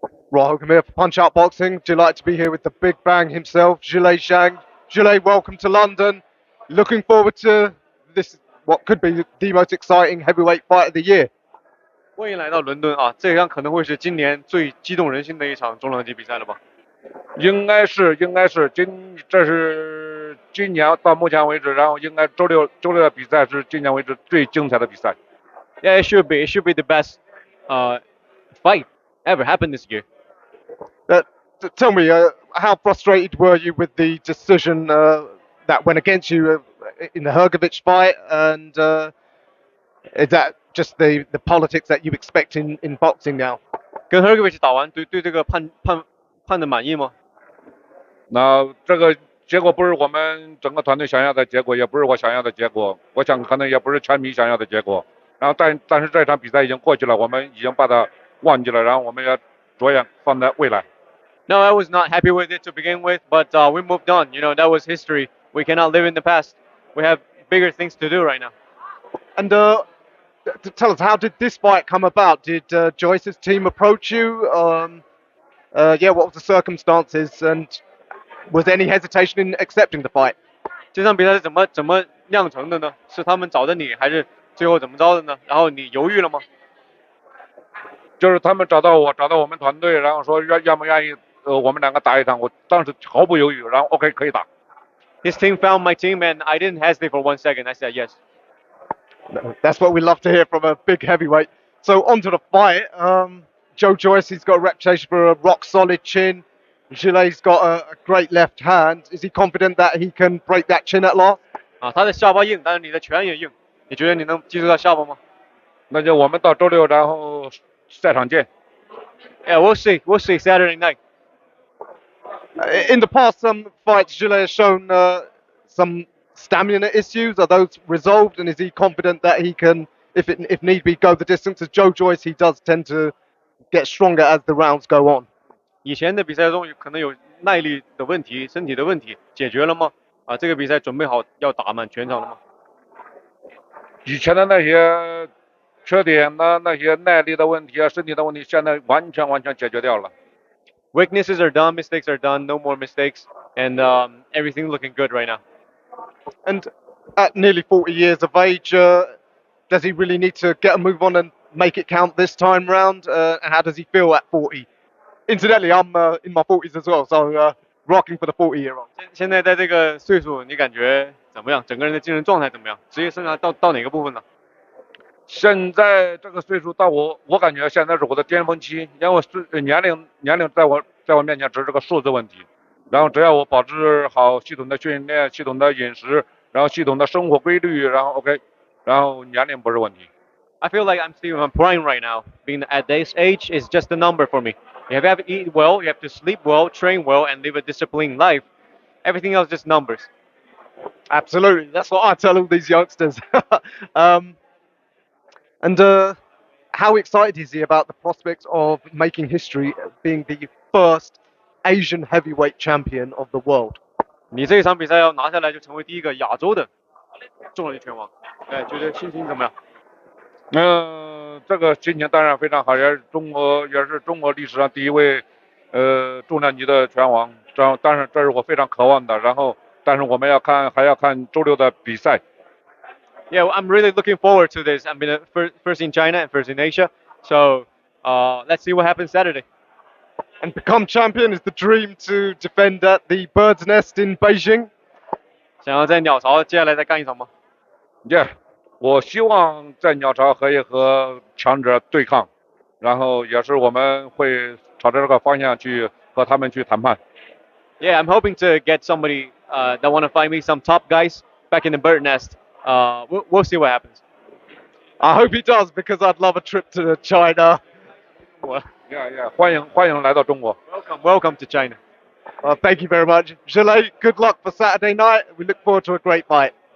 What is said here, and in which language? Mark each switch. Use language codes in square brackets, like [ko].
[en] Welcome here for Punch Out Boxing. Delighted to be here with the Big Bang himself, Zhilei Zhang. Zhilei, welcome to London. Looking forward to this, what could be the most exciting heavyweight fight of the year. [zh] 欢迎来到伦敦啊！这将可能会是今年最激动人心的一场中量级比赛了吧？应该是这是今年到目前为止，然后应该周六的比赛是今年为止最精彩的比赛。 [en] Yeah, it should be. It should be the best fight ever happened this year. Tell me, how frustrated were you with the decision that went against you in the Hergovich fight? And is that just the politics that you expect in boxing now? [zh] 跟 Hergovich 打完，对这个判的满意吗？那这个结果不是我们整个团队想要的结果，也不是我想要的结果，我想可能也不是全民想要的结果。然后但是这场比赛已经过去了，我们已经把它忘记了，然后我们要着眼放在未来。 [en] No, I was not happy with it to begin with, but we moved on. You know, that was history. We cannot live in the past. We have bigger things to do right now. And tell us, how did this fight come about? Did Joyce's team approach you? What was the circumstances? And was there any hesitation in accepting the fight? [zh] 这场比赛是怎么酿成的呢？是他们找的你，还是最后怎么着的呢？然后你犹豫了吗？就是他们找到我们团队，然后说愿不愿意我们两个打一场，我当时毫不犹豫，然后 OK 可以打。 [en] His team found my team, and I didn't hesitate for 1 second. I said yes. That's what we love to hear from a big heavyweight. So on to the fight. Joe Joyce, he's got a reputation for a rock solid chin. Zhilei's got a great left hand. Is he confident that he can break that chin at last? [zh] 他的下巴硬，但是你的拳也硬。你觉得你能击出他下巴吗？那就我们到周六，然后赛场见。 [en] Yeah, we'll see. We'll see Saturday night. In the past, some fights, Zhilei has shown some stamina issues. Are those resolved? And is he confident that he can, if need be, go the distance? As Joe Joyce, he does tend to get stronger as the rounds go on. [zh] 以前的比赛中可能有耐力的问题、身体的问题，解决了吗？这个比赛准备好要打满全场了吗？以前的那些缺点呢，那些耐力的问题啊，身体的问题，现在完全解决掉了。 [en] Weaknesses are done, mistakes are done, no more mistakes, and everything looking good right now. And at nearly 40 years of age, does he really need to get a move on and make it count this time round? And how does he feel at 40? Incidentally, I'm in my 40s as well, so rocking for the 40-year-old. [zh] 现在在这个岁数，你感觉怎么样？整个人的精神状态怎么样？职业生涯到哪个部分呢？现在这个岁数到我感觉现在是我的巅峰期，因为是年龄在我面前只是个数字问题，然后只要我保持好系统的训练、系统的饮食，然后系统的生活规律，然后 OK， 然后年龄不是问题。 [en] I feel like I'm still in my prime right now. Being at this age is just a number for me. You have to eat well, you have to sleep well, train well, and live a disciplined life. Everything else just numbers. Absolutely, that's what I tell all these youngsters. And how excited is he about the prospects of making history, being the first Asian heavyweight champion of the world? [zh] 你这一场比赛要拿下来，就成为第一个亚洲的重量级拳王。觉得心情怎么样？这个心情当然非常好，也是中国历史上第一位重量级的拳王，当然这是我非常渴望的。然后，但是我们还要看周六的比赛。 [en] Yeah, I'm really looking forward to this. I'm been first in China and first in Asia, so let's see what happens Saturday. And become champion is the dream to defend at the Bird's Nest in Beijing. [zh] 想要在鸟巢接下来再干一场吗？ Yeah， 我希望在鸟巢可以和强者对抗，然后也是我们会朝着这个方向去和他们去谈判。 [en] Yeah, I'm hoping to get somebody that want to fight me, some top guys back in the Bird Nest. We'll see what happens. I hope he does, because I'd love a trip to China. [zh] Yeah, 欢迎来到中国。 [en] Welcome to China. Thank you very much. Zhilei, good luck for Saturday night. We look forward to a great fight.